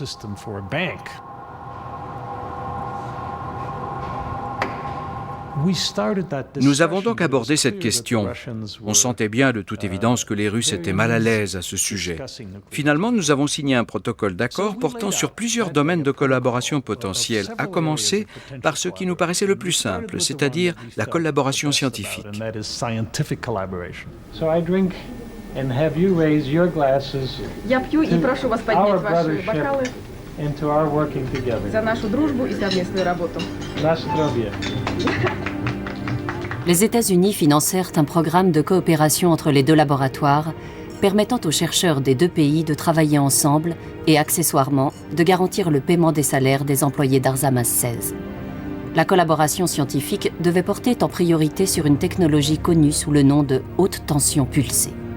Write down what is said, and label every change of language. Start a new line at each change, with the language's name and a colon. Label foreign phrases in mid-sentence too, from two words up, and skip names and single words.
French: Nous avons donc abordé cette question. On sentait bien de toute évidence que les Russes étaient mal à l'aise à ce sujet. Finalement, nous avons signé un protocole d'accord portant sur plusieurs domaines de collaboration potentielle, à commencer par ce qui nous paraissait le plus simple, c'est-à-dire la collaboration scientifique.
Russian: Я пью и прошу вас поднять ваши бокалы за нашу дружбу и совместную работу.
French: Les États-Unis financèrent un programme de coopération entre les deux laboratoires, permettant aux chercheurs des deux pays de travailler ensemble et, accessoirement, de garantir le paiement des salaires des employés d'Arzamas 16. La collaboration scientifique devait porter en priorité sur une technologie connue sous le nom de haute tension pulsée.